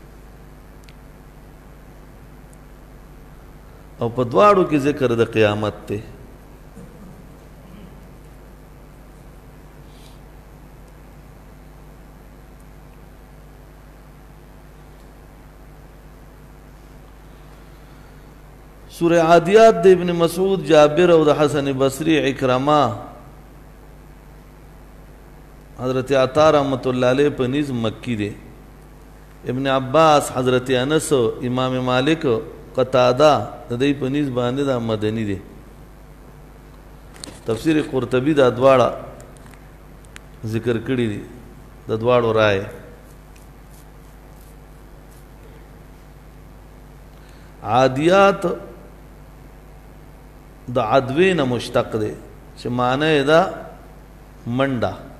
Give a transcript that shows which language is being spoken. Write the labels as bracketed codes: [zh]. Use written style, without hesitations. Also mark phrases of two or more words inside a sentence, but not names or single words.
[ps] او په دواړو کې ذکر د قیامت ته. سورہ عادیات د ابن مسعود، جابر او د حسن بصری، اکرمہ، حضرت عطا رحمت اللہ علیہ په نيز مکی دے. ابن عباس، حضرت انس، امام مالک، قتادہ د دې په نيز باندې دا مدني دي. تفسیر قرطبی دا دواړه ذکر کړی دي، د دواړو رائے. عادیات د عدوی نه مشتق دی چې معنی دا منډه.